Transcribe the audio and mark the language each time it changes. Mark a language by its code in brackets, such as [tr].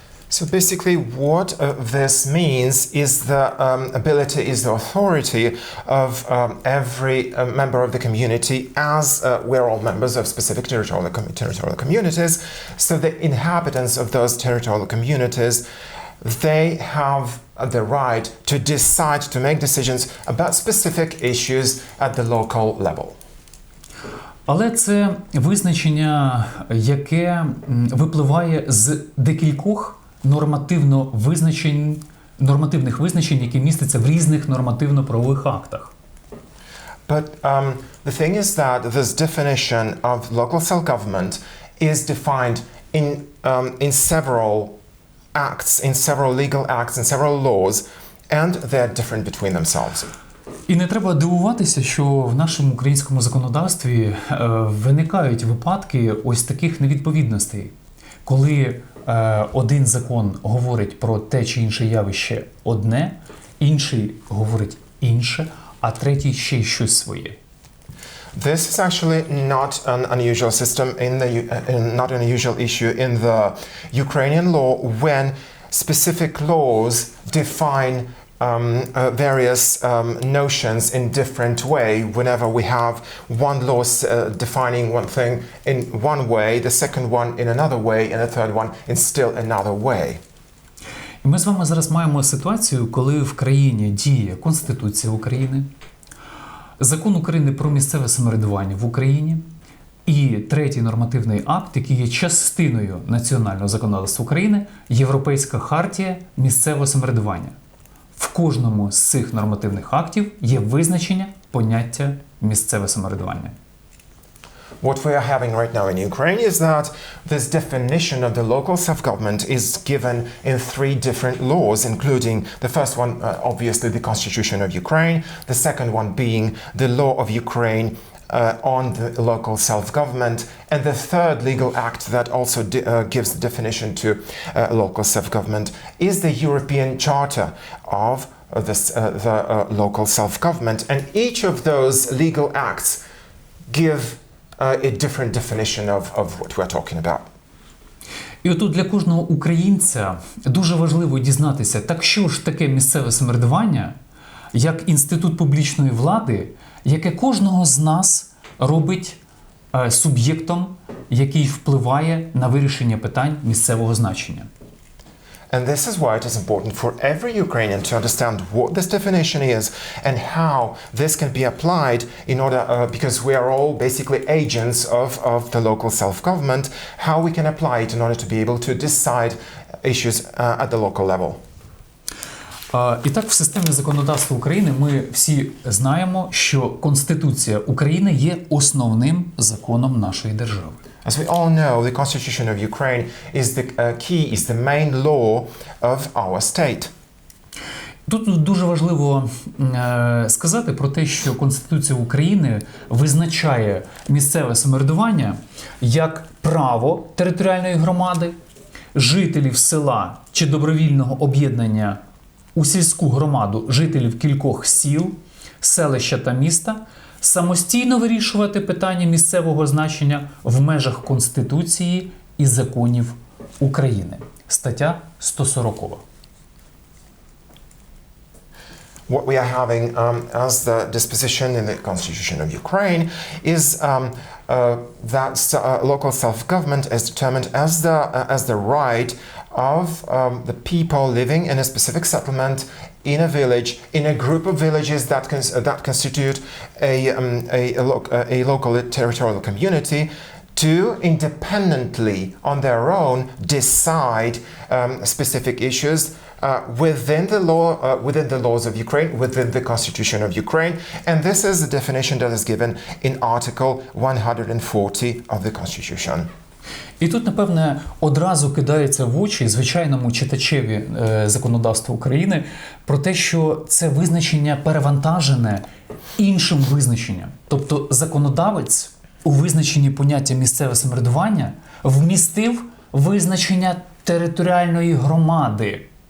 [en] So basically what this means is the authority of every member of the community, as we're all members of specific territorial communities. So the inhabitants of those territorial communities, they have the right to decide, to make decisions about specific issues at the local level. [uk] Але це визначення, яке випливає з декількох нормативних визначень, які містяться в різних нормативно-правових актах. [en] But the thing is that this definition of local self-government is defined in several acts, in several legal acts, in several laws, and they're different between themselves. [uk] І не треба дивуватися, що в нашому українському законодавстві виникають випадки ось таких невідповідностей, коли один закон говорить про те чи інше явище одне, інший говорить інше, а третій ще й щось своє. [en] This is actually not an unusual system not an unusual issue in the Ukrainian law when specific laws define various notions in different way. Whenever we have one law defining one thing in one way, the second one in another way, and the third one in still another way. [uk] І ми з вами зараз маємо ситуацію, коли в країні діє Конституція України, Закон України про місцеве самоврядування в Україні і третій нормативний акт, який є частиною національного законодавства України, Європейська хартія місцевого самоврядування. В кожному з цих нормативних актів є визначення поняття місцеве самоврядування. [en] What we are having right now in Ukraine is that this definition of the local self-government is given in 3 different laws, including the first one, obviously, the Constitution of Ukraine, the second one being the law of Ukraine on the local self-government, and the third legal act that also gives the definition to local self-government is the European Charter of the local self-government. And each of those legal acts give a different definition of what we're talking about. [uk] І отут для кожного українця дуже важливо дізнатися, так що ж таке місцеве самоврядування, як інститут публічної влади, яке кожного з нас робить суб'єктом, який впливає на вирішення питань місцевого значення. [en] And this is why it is important for every Ukrainian to understand what this definition is and how this can be applied in order, because we are all basically agents of the local self-government, how we can apply it in order to be able to decide issues at the local level. [uk] І так, в системі законодавства України ми всі знаємо, що Конституція України є основним законом нашої держави. [en] As we all know, the Constitution of Ukraine is the key, is the main law of our state. [uk] Тут дуже важливо сказати про те, що Конституція України визначає місцеве самоврядування як право територіальної громади, жителів села чи добровільного об'єднання у сільську громаду жителів кількох сіл, селища та міста самостійно вирішувати питання місцевого значення в межах Конституції і законів України. Стаття 140. [en] What we are having as the disposition in the Constitution of Ukraine is that local self-government is determined as the right of the people living in a specific settlement, in a village, in a group of villages that constitute a local territorial community, to independently, on their own, decide specific issues within the laws of Ukraine, within the Constitution of Ukraine, and this is the definition that is given in Article 140 of the Constitution. [uk] І тут, напевне, одразу кидається в очі звичайному читачеві законодавства України про те, що це визначення перевантажене іншим визначенням. Тобто законодавець у визначенні поняття місцеве самоврядування вмістив визначення територіальної громади.